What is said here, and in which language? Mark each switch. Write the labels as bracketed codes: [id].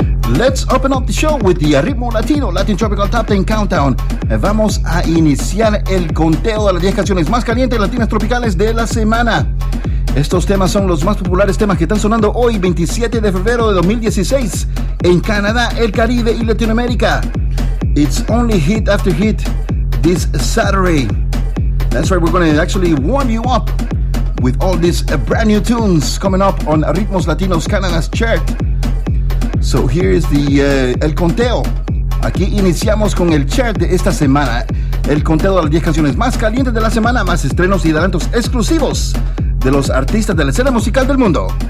[en] Let's open up the show with the Ritmo Latino, Latin Tropical Top 10 Countdown. [es] Vamos a iniciar el conteo de las 10 canciones más calientes latinas tropicales de la semana. Estos temas son los más populares temas que están sonando hoy, 27 de febrero de 2016, en Canadá, el Caribe y Latinoamérica. [en] It's only hit after hit this Saturday. That's right, we're going to actually warm you up with all these brand new tunes coming up on Ritmos Latinos Canada's chart. So here is the El Conteo. [es] Aquí iniciamos con el chart de esta semana. El conteo de las 10 canciones más calientes de la semana, más estrenos y adelantos exclusivos de los artistas de la escena musical del mundo.